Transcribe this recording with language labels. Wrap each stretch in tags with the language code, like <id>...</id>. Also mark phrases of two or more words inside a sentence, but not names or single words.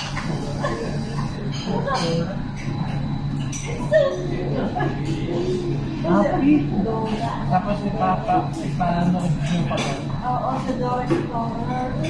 <tl>Hah? Happy. Tapos ipaano yung pagkain. Oo, sa door ni Connor.</tl>